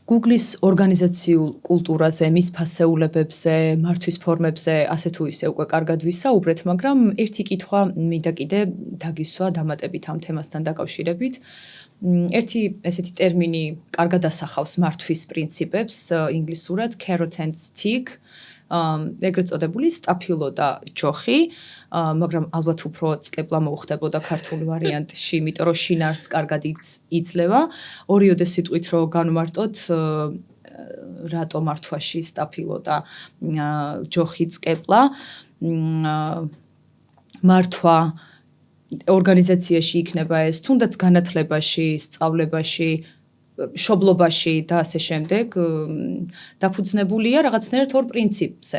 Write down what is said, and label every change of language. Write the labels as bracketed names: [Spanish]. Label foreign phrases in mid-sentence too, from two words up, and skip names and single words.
[Georgian] Google-ის ორგანიზაციულ კულტურაზე, მის ფასეულებებზე, მართვის ფორმებზე ასე თუ ისე უკვე კარგად ვისაუბრეთ, მაგრამ ერთი კითხვა მინდა კიდე დაგისვა დამატებით ამ თემასთან დაკავშირებით. ერთი ესეთი ტერმინი კარგად ასახავს მართვის პრინციპებს, ინგლისურად [English] carrot and stick, [Georgian] ეგრეთ წოდებული სტაფილო და ჯოხი, მაგრამ ალბათ უფრო წკეპლა მოუხდებოდა ქართულ ვარიანტში, იმიტომ რომ შინაარსს კარგად იძლევა. ორიოდე სიტყვით რო განვარტოთ, რატო მართვაში სტაფილო და ჯოხი წკეპლა, მართვა ორგანიზაციაში იქნება ეს, თუნდაც განათლებაში, სწავლებაში, მშობლობაში და ასე შემდეგ დაფუძნებულია რაღაცნაირად ორ პრინციპზე.